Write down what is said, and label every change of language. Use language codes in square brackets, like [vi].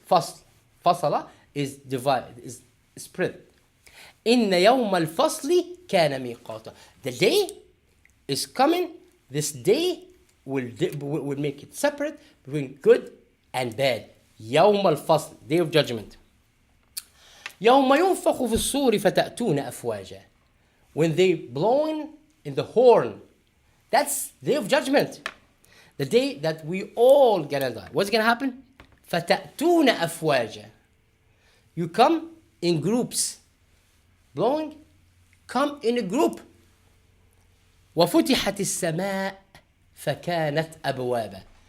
[en] Fasala is divide, is spread. [ar] إِنَّ يَوْمَ الْفَصْلِ كَانَ مِيقَاتًا. [en] The day is coming. This day will make it separate between good and bad. [ar] يوم الفصل, [en] day of judgment. [ar] يوم ينفخ في الصور فتأتون أفواجا. [en] When they blowing in the horn. That's the day of judgment. The day that we all gonna die. What's gonna happen? [ar] فَتَأْتُونَ أَفْوَاجًا. [en] You come in groups. Blowing, come in a group. [ar] وَفُتِحَتِ السَّمَاء فَكَانَتْ أَبْوَابًا.